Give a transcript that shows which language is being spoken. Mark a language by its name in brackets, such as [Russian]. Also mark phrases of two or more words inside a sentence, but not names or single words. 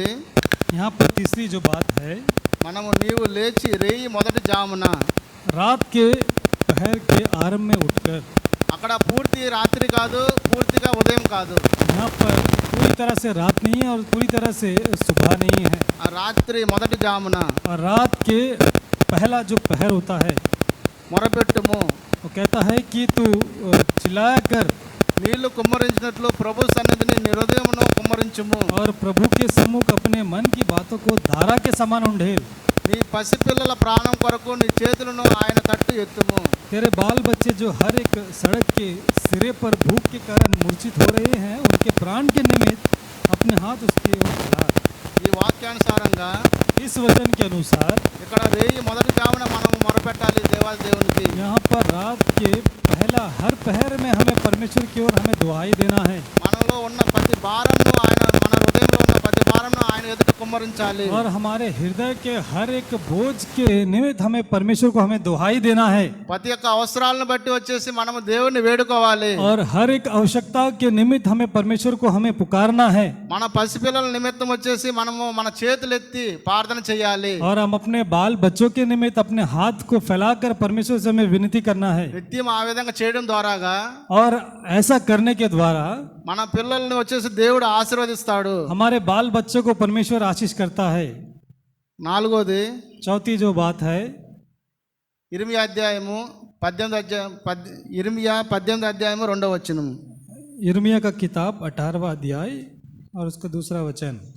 [Hindi] यहाँ पर तीसरी जो बात है [Telugu] మనము నీవు లేచి రేయి మొదటి జామున, [Hindi] रात के पहर के आरंभ में उठकर. [Telugu] అక్కడ పూర్తి రాత్రి కాదు, పూర్తిగా ఉదయం కాదు, [Hindi] यहाँ पर पूरी तरह से रात नहीं है और पूरी तरह से सुबह नहीं है. [Telugu] ఆ రాత్రి మొదటి జామున [Hindi] और रात के पहला जो पहर होता है [Telugu] మొరపెట్టుము, [Hindi] वो कहता है कि तू चिल्लाया कर [Telugu] నీళ్లు కుమ్మరించినట్లు ప్రభు సన్నిధిని నీ హృదయమును కుమ్మరించుము. [Hindi] और प्रभु के सम्मुख अपने मन की बातों को धारा के समान उंडेल. [Telugu] నీ పసిపిల్లల ప్రాణం కొరకు నీ చేతులను ఆయన తట్టు ఎత్తుము. [Hindi] तेरे बाल बच्चे जो हर एक सड़क के सिरे पर भूख के कारण मूर्छित हो रहे हैं उनके प्राण के निमित्त अपने हाथ उसकी ओर फैला. [Telugu] ఈ వాక్యానుసారంగా [Hindi] इस वचन के अनुसार [Telugu] ఇక్కడ రేయి మొదటి జామున మనము మొరపెట్టాలి దేవాది దేవునికి. [Hindi] यहाँ पर रात के पहला हर पहर में हमें परमेश्वर की ओर हमें दुआई देना है. [Telugu] మనలో ఉన్న ప్రతి భారంను ఆయన, మన హృదయంలో ఉన్న ప్రతి భారంను ఆయన ఎదుట కుమ్మరించాలి. [Hindi] और हमारे हृदय के हर एक बोझ के निमित्त हमें परमेश्वर को हमें दुहाई देना है, [Telugu] ప్రతి ఒక్క అవసరాలను బట్టి వచ్చేసి మనము దేవుణ్ణి వేడుకోవాలి. [Hindi] और हर एक आवश्यकता के निमित्त हमें परमेश्वर को हमें पुकारना है, [Telugu] మన పసిపిల్లల నిమిత్తం వచ్చేసి మనము మన చేతులెత్తి ప్రార్థన చేయాలి. [Hindi] और हम अपने बाल बच्चों के निमित्त अपने हाथ को फैलाकर परमेश्वर से हमें विनती करना है. [Telugu] నిత్యం ఆ విధంగా చేయడం ద్వారాగా [Hindi] और ऐसा करने के द्वारा [Telugu] మన పిల్లల్ని వచ్చేసి దేవుడు ఆశీర్వదిస్తాడు. [Hindi] हमारे बाल बच्चों को परमेश्वर आशीष करता है. [Telugu] నాలుగోది [Hindi] चौथी जो बात है, [Telugu] ఇర్మియా అధ్యాయము 18 అధ్యాయము 2వ వచనం. [Hindi] यिर्मयाह का किताब 18वां अध्याय और उसका दूसरा वचन.